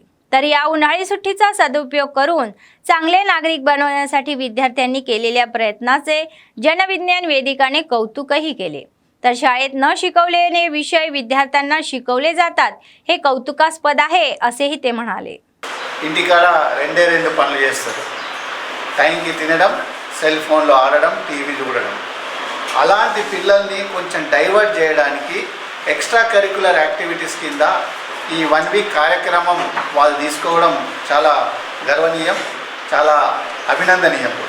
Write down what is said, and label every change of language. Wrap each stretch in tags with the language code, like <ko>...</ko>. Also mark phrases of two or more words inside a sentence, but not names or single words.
<mr>तर या उन्हाळी सुट्टीचा सदुपयोग करून चांगले नागरिक बनवण्यासाठी विद्यार्थ्यांनी केलेल्या प्रयत्नाचे जनविज्ञान वेदिकाने कौतुकही केले. तर शाळेत न शिकवलेले विषय विद्यार्थ्यांना शिकवले जातात हे कौतुकास्पद आहे असेही ते म्हणाले.</mr> <te>ఇంటికాడ రెండు పనులు చేస్తారు, టైంకి తినడం, సెల్ ఫోన్లో ఆడడం, టీవీ చూడడం. అలాంటి పిల్లల్ని కొంచెం డైవర్ట్ చేయడానికి</te> <en>extra curricular activities</en> <te>కింద ఈ 1 వీక్ కార్యక్రమం వాళ్ళు తీసుకోవడం చాలా గర్వనీయం, చాలా అభినందనీయం కూడా.</te>